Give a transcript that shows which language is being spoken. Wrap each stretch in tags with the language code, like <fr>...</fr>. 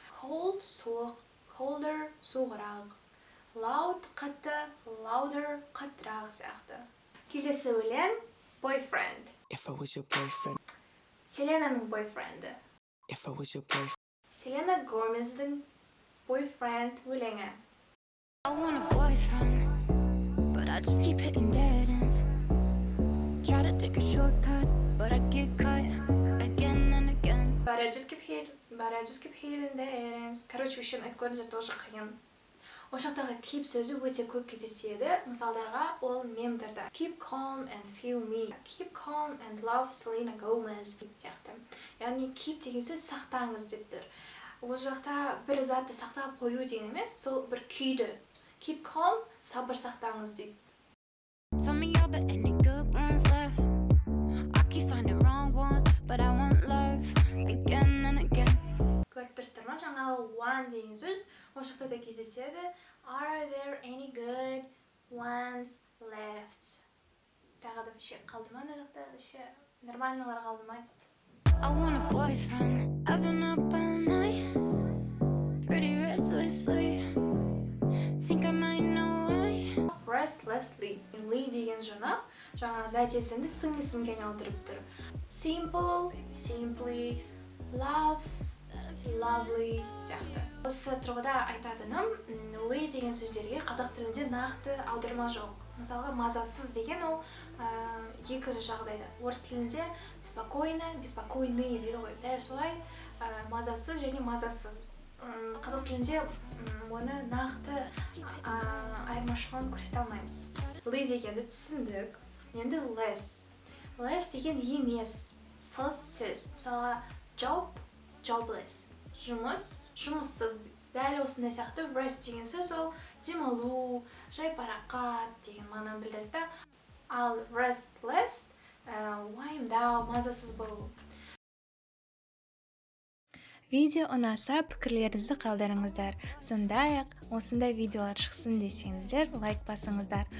<kk>Cold, суық, colder, суығырақ. Loud, қатты, louder, қаттырақ сияқты. Келесі өлең boyfriend.</kk> <en>If I was your boyfriend.</en> <kk>Селенаның бойфренді.</kk> <en>If I was your boyfriend.</en> <kk>Селена Гомездің boyfriend өлеңі.</kk> <en>I want a boyfriend, but I just keep hitting dead ends. Try to take a shortcut, but I get cut again and again. But I just keep hitting dead ends.</en> <kk>Короче, үшін айтып көріңіздер тоже қиын. Ол жақтағы keep сөзі өте көп кездеседі. Мысалдарға ол мемдерді.</kk> <en>Keep calm and feel me. Keep calm and love Selena Gomez. Сияқты.</en> <kk>Яғни keep деген сөз сақтаңыз деп тұр. Ол жақта бір затты сақтап қою деген емес, сол бір күйді.</kk> <en>Keep calm,</en> <kk>сабыр сақтаңыз дейді.</kk> <en>Tell me are there any good ones left? I keep finding wrong ones, but I want love again and again.</en> <kk>Көріп тұрсыздар ма? Жаңағы one деген сөз ол жақта да кездеседі.</kk> <en>Are there any good ones left?</en> <kk>Тағы да ше қалды ма мына жақта? Ше нормальналар қалды ма дейді.</kk> <en>I want a boyfriend. I've been up all night, pretty restlessly. Think I might know why. Restlessly.</en> <kk>Lee деген жұрнақ. Жаңағы зайт есімді сын есімге айналдырып тұр.</kk> <en>Simple, simply, love, lovely сияқты.</en> <kk>Осы тұрғыда айтатыным, Lee деген сөздерге қазақ тілінде нақты аударма жоқ. Мысалға, мазасыз деген ол екі жағдайда. Орыс тілінде беспокойно, беспокойный дейді ғой. Дәл солай мазасыз және мазасыз. Қазақ тілінде оны нақты айырмашылығын көрсете алмаймыз. Lee дегенді түсіндік. Енді less. Less деген емес, сіз.</kk> <en>Мысалға, job, jobless.</en> <kk>Жұмыс, жұмыссыз. Дәл осындай сияқты rest деген сөз ол демалу, жайпарақат деген мағынаны білдіреді. Ал restless, уайымдау, мазасыз болу. Видео ұнаса пікірлеріңізді қалдырыңыздар. Сондай-ақ осындай видеолар шықсын десеңіздер, лайк басыңыздар.</kk>